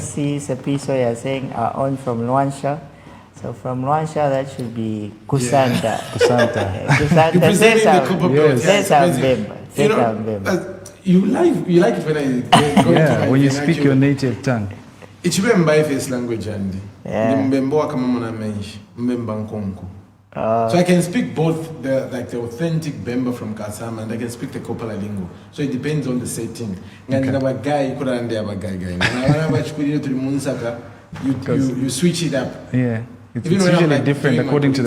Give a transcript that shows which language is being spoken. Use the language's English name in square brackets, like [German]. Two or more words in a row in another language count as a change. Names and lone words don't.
[English] Messi Sepiso, you're saying are on from Luansha. So from Luansha that should be Kusanta. Kusanta. Kusanta. Representing the Copper Belt. Yes. You like it when I go Yeah, into my when you vernacular. speak your native tongue. Ichibemba first language and Yeah. [Bemba] Mbembo kama mwana menshi Mbemba nkonko. [English] So I can speak both the authentic Bemba from Kasama, and I can speak the Kopala lingo. So it depends on the setting. You switch it up. Yeah. It's Even when I'm, usually like, different doing my according to the